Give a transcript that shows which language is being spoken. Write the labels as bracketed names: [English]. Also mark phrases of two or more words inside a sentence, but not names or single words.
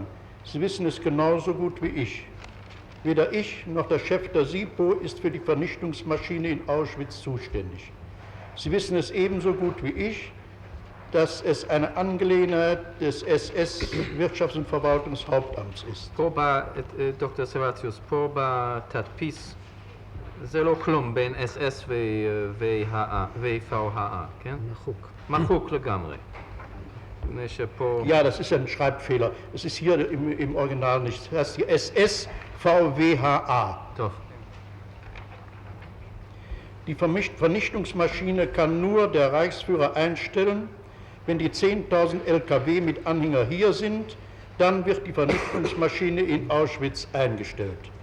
[German] Sie wissen es genauso gut wie ich. Weder ich noch der Chef der SIPO ist für die Vernichtungsmaschine in Auschwitz zuständig. Sie wissen es ebenso gut wie ich, dass es eine Angelegenheit des SS-Wirtschafts- und Verwaltungshauptamts ist. [Hebrew] פה דוקטור סבציוס, פה בתדפיס זה לא כלום בין SS ו-VVHA, כן? מחוק. מחוק לגמרי. [German] Ja, das ist ein Schreibfehler. Es ist hier im Original nicht. Das heißt hier SSVWHA. Doch. Die Vernichtungsmaschine kann nur der Reichsführer einstellen. Wenn die 10.000 LKW mit Anhänger hier sind, dann wird die Vernichtungsmaschine in Auschwitz eingestellt.